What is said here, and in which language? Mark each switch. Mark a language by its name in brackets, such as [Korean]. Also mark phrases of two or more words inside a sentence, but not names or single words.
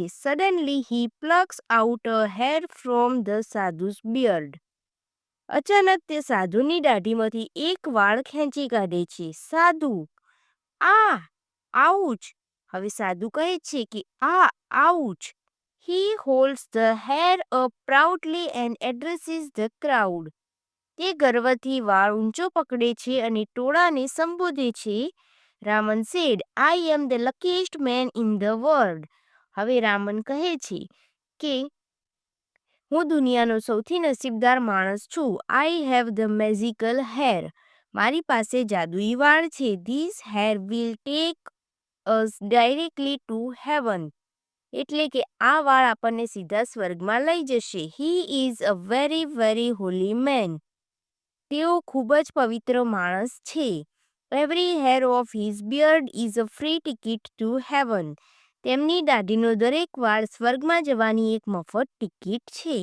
[English] Suddenly he plucks out a hair from the sadhu's beard. [Gujarati] અચાનક તે સાધુની દાઢીમાંથી એક વાળ ખેંચી કાઢે છે. [English] Sadhu, aah ouch. [Gujarati] હવે સાધુ કહે છે કે આઉચ. [English] He holds the hair up proudly and addresses the crowd. [Gujarati] તે ગર્વથી વાળ ઊંચો પકડે છે અને ટોળાને સંબોધે છે. [English] રામન said, I am the luckiest man in the world. [Gujarati] હવે રામન કહે છે કે હું દુનિયાનો સૌથી નસીબદાર માણસ છું. [English] I have the magical hair. [Gujarati] મારી પાસે જાદુઈ વાળ છે. [English] This hair will take us directly to heaven. [Gujarati] એટલે કે આ વાળ આપણને સીધા સ્વર્ગમાં લઈ જશે. [English] He is a very very holy man. [Gujarati] તેઓ ખૂબ જ પવિત્ર માણસ છે. [English] Every hair of his beard is a free ticket to heaven. [Gujarati] તેમની દાઢીનો દરેક વાળ સ્વર્ગમાં જવાની એક મફત ટિકિટ છે.